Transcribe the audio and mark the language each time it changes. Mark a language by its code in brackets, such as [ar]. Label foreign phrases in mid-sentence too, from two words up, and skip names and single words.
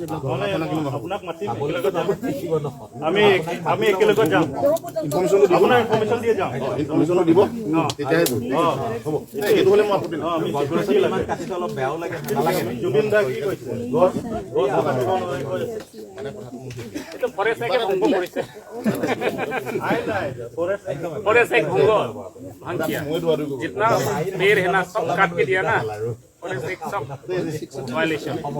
[as] আপোনাক মাতিম আমি একেলগে যাম ইনফৰমেশ্যনটো দিব আপোনাৰ ইনফৰমেশ্যন দিয়ে যাম ইনফৰমেশ্যনটো দিব তেতিয়াহে হ'ব সেইটো হ'লে মই আপত্তি নাই আমি অলপ বেয়াও লাগে নালাগে জুবিন দা কি কৈছে গছ কাটিব নালাগে এইটো ফৰেষ্ট একে ভংগ কৰিছে আই নাই [hi] फॉरेस्ट एक भंग भांग किया जितना पेड़ है ना सब काट के दिया ना फॉरेस्ट एक सब वायलेशन